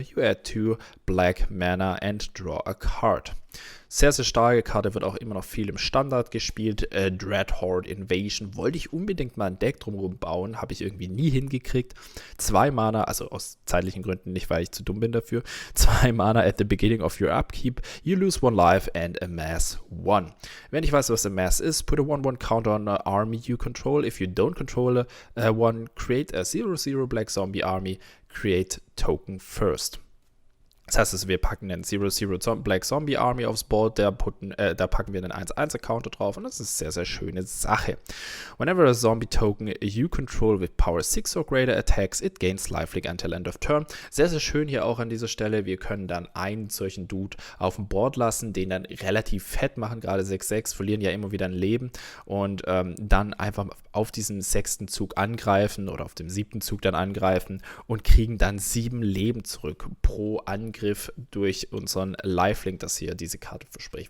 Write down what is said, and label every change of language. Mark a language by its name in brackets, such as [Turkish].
[English] You add 2 black mana and draw a card. [German] Sehr, sehr starke Karte, wird auch immer noch viel im Standard gespielt. Dreadhorde Invasion wollte ich unbedingt mal ein Deck drumherum bauen, habe ich irgendwie nie hingekriegt. 2 Mana, also aus zeitlichen Gründen nicht, weil ich zu dumm bin dafür. [English] 2 Mana at the beginning of your upkeep. You lose 1 life and amass 1. [German] Wenn ich weiß, was amass ist, [English] put a 1/1 counter on an army you control. If you don't control one, create a 0/0 black zombie army. Create token first. [German] Das heißt, wir packen einen 0/0 Black Zombie Army aufs Board, da packen wir einen 1/1er Counter drauf und das ist eine sehr, sehr schöne Sache. [English] Whenever a Zombie Token you control with Power 6 or greater attacks, it gains lifelink until end of turn. [German] Sehr, sehr schön hier auch an dieser Stelle, wir können dann einen solchen Dude auf dem Board lassen, den dann relativ fett machen, gerade 6/6, verlieren ja immer wieder ein Leben und dann einfach auf diesen 6. Zug angreifen oder auf dem 7. Zug dann angreifen und kriegen dann 7 Leben zurück pro Angriff durch unseren Lifelink, das hier diese Karte verspricht.